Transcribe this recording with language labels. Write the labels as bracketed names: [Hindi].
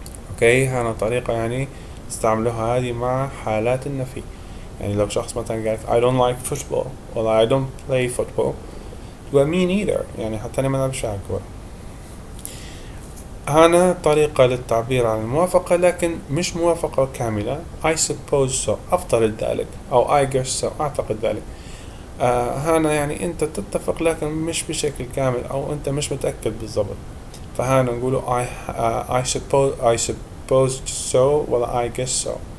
[Arabic] أوكي. هنا طريقة يعني استعملوها هذه مع حالات النفي. يعني لو شخص مثلا قال [English] I don't like football [Arabic] ولا [English] I don't play football [Arabic] تقول [English] me neither، [Arabic] يعني حتى أنا ما ألعبش كورة. هنا طريقة للتعبير عن الموافقة، لكن مش موافقة كاملة. [English] I suppose so [Arabic] أفترض ذلك، أو [English] I guess so [Arabic] أعتقد ذلك. هنا يعني أنت تتفق لكن مش بشكل كامل، أو أنت مش متأكد بالضبط. فهنا نقوله [English] I suppose so [Arabic] ولا [English] I guess so.